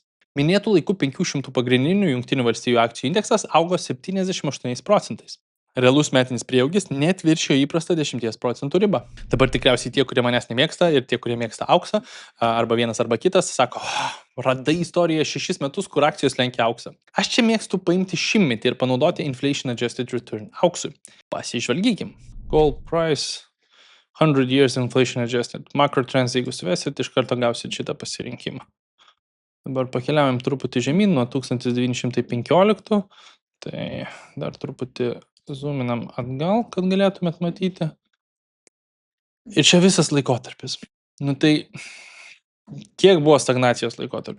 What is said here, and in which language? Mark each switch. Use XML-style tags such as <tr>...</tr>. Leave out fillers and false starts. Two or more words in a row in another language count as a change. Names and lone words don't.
<lt>Minėtų laikų 500 pagrindinių Jungtinių valstijų akcijų indeksas augo 78%. Realus metinis prieaugis net viršijo įprastą 10% ribą. Dabar tikriausiai tie, kurie manęs nemėgsta ir tie, kurie mėgsta auksą, arba vienas arba kitas, sako, radai istoriją 6 metus, kur akcijos lenkia auksą. Aš čia mėgstu paimti šimtmetį ir panaudoti</lt> <en>Inflation Adjusted Return</en> <lt>auksui. Pasižvalgykim.</lt> <en>Gold price, 100 years inflation adjusted. Macro trends,</en> <lt>jeigu suvesit, iš karto gausit šitą pasirinkimą. Dabar pakeliaujam truputį žemyn nuo 1915. Tai dar truputį zoominam atgal, kad galėtumėt matyti. Ir čia visas laikotarpis. Tai kiek buvo stagnacijos laikotarpio?</lt>